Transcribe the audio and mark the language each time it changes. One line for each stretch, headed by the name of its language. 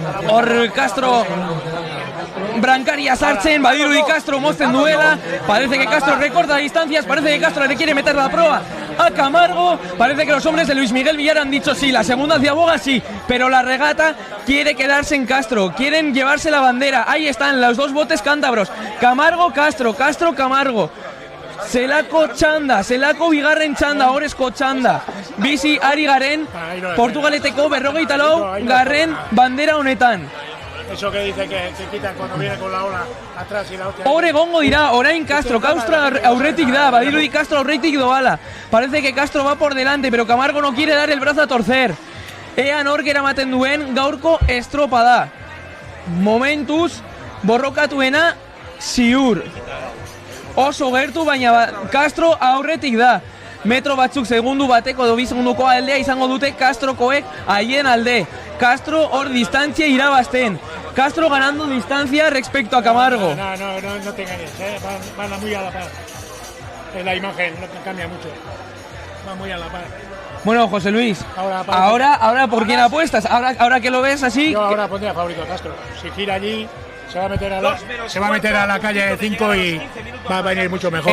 Basque: hor Castro Brancaria sartzen, badirudi Castro mozten duela,
Spanish: parece que Castro recorta distancias, parece que Castro le quiere meter la proa a Camargo, parece que los hombres de Luis Miguel Villar han dicho sí, la segunda ciaboga sí, pero la regata quiere quedarse en Castro, quieren llevarse la bandera, ahí están los dos botes cántabros, Camargo, Castro, Castro, Camargo.
Basque: Zelako txanda, zelako bigarren txanda, horrezko txanda. Bizi ari garen, Portugaleteko 44 garren bandera honetan.
Spanish: Eso que dice que quitan cuando viene con la ola atrás y la hostia.
Basque: Hor egongo dira, orain Castro aurretik da, badirudi Castro aurretik doala.
Spanish: Parece que Castro va por delante, pero Camargo no quiere dar el brazo a torcer.
Basque: Ea nork eramaten duen gaurko estropa da. Momentuz, borrokatuena ziur. Oso gertu, baina Castro aurretik da. Metro batzuk segundu bateko edo bi segunduko aldea izango dute Castrokoek haien alde. Castro hor distantzia irabazten.
Spanish: Castro ganando distancia respecto a Camargo. No te engañes, van muy a la par. La imagen no cambia mucho. Va muy a la par. Bueno, José Luis, ahora ¿por quién apuestas? Ahora que lo ves así... Yo ahora pondría favorito a Castro. Si gira allí, se va a meter a la calle 5 y va a venir mucho mejor.